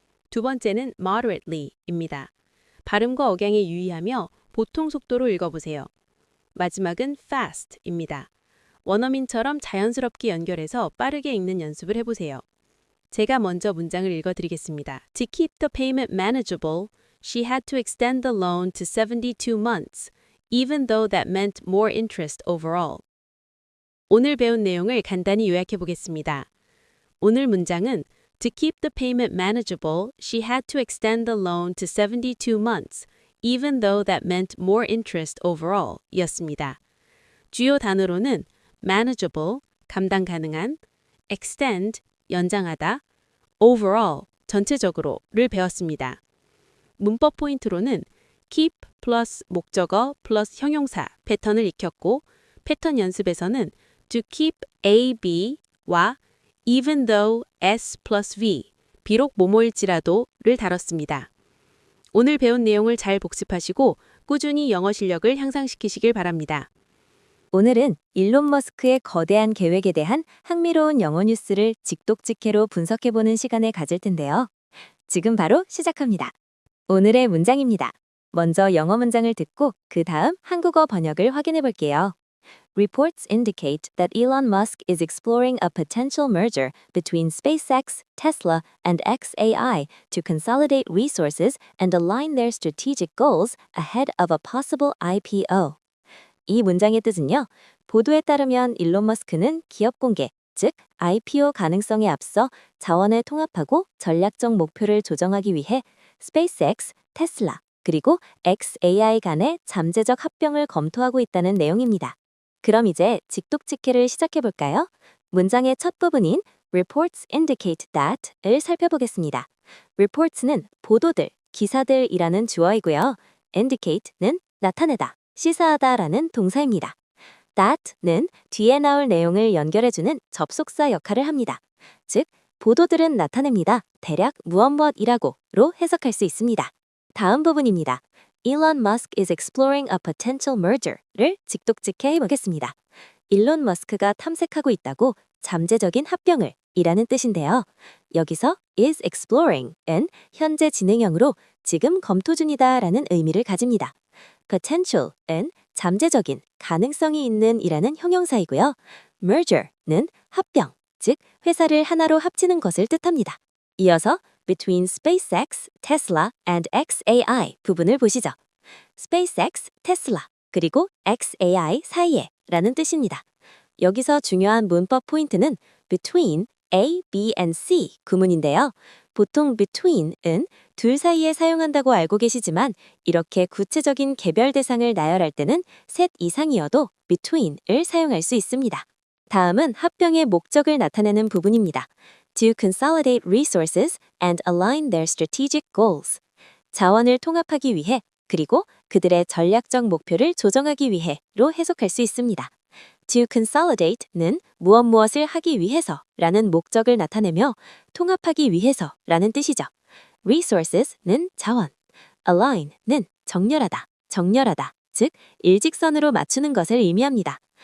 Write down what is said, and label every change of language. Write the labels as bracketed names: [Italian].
[Korean] 두 번째는 moderately입니다. 발음과 억양에 유의하며 보통 속도로 읽어보세요. 마지막은 fast입니다. 원어민처럼 자연스럽게 연결해서 빠르게 읽는 연습을 해보세요. 제가 먼저 문장을 읽어드리겠습니다. [English] To keep the payment manageable, she had to extend the loan to 72 months, even though that meant more interest overall. [Korean] 오늘 배운 내용을 간단히 요약해 보겠습니다. 오늘 문장은 [English] To keep the payment manageable, she had to extend the loan to 72 months, even though that meant more interest overall [Korean] 였습니다. 주요 단어로는 manageable, 감당 가능한, extend, 연장하다, overall, 전체적으로를 배웠습니다. 문법 포인트로는 keep 플러스 목적어 플러스 형용사 패턴을 익혔고 패턴 연습에서는 [English] to keep A, B [Korean] 와 [English] even though S plus V, [Korean] 비록 뭐뭐일지라도를 다뤘습니다. 오늘 배운 내용을 잘 복습하시고 꾸준히 영어 실력을 향상시키시길 바랍니다. 오늘은 일론 머스크의 거대한 계획에 대한 흥미로운 영어 뉴스를 직독직해로 분석해보는 시간을 가질 텐데요. 지금 바로 시작합니다. 오늘의 문장입니다. 먼저 영어 문장을 듣고 그 다음 한국어 번역을 확인해 볼게요. [English] Reports indicate that Elon Musk is exploring a potential merger between SpaceX, Tesla, and xAI to consolidate resources and align their strategic goals ahead of a possible IPO. [Korean] 이 문장의 뜻은요. 보도에 따르면 일론 머스크는 기업 공개, 즉 IPO 가능성에 앞서 자원을 통합하고 전략적 목표를 조정하기 위해 SpaceX, 테슬라, 그리고 xAI 간의 잠재적 합병을 검토하고 있다는 내용입니다. 그럼 이제 직독직해를 시작해볼까요? 문장의 첫 부분인 [English] reports indicate that [Korean] 을 살펴보겠습니다. reports는 보도들, 기사들이라는 주어이고요. indicate는 나타내다, 시사하다라는 동사입니다. that는 뒤에 나올 내용을 연결해주는 접속사 역할을 합니다. 즉, 보도들은 나타냅니다. 대략 무엇이라고로 해석할 수 있습니다. 다음 부분입니다. [English] Elon Musk is exploring a potential merger를 [Korean] 직독직해 해보겠습니다. 일론 머스크가 탐색하고 있다고 잠재적인 합병을 이라는 뜻인데요. 여기서 is exploring은 현재 진행형으로 지금 검토 중이다 라는 의미를 가집니다. potential은 잠재적인, 가능성이 있는 이라는 형용사이고요. merger는 합병, 즉 회사를 하나로 합치는 것을 뜻합니다. [English] 이어서 between SpaceX, Tesla, and xAI [Korean] 부분을 보시죠. SpaceX, 테슬라, 그리고 xAI 사이에 라는 뜻입니다. 여기서 중요한 문법 포인트는 between A, B, and C 구문인데요. 보통 between은 둘 사이에 사용한다고 알고 계시지만 이렇게 구체적인 개별 대상을 나열할 때는 셋 이상이어도 between을 사용할 수 있습니다. 다음은 합병의 목적을 나타내는 부분입니다. [English] To consolidate resources and align their strategic goals. [Korean] 자원을 통합하기 위해 그리고 그들의 전략적 목표를 조정하기 위해로 해석할 수 있습니다. To consolidate는 무엇을 하기 위해서라는 목적을 나타내며 통합하기 위해서라는 뜻이죠. Resources는 자원, align는 정렬하다, 즉 일직선으로 맞추는 것을 의미합니다.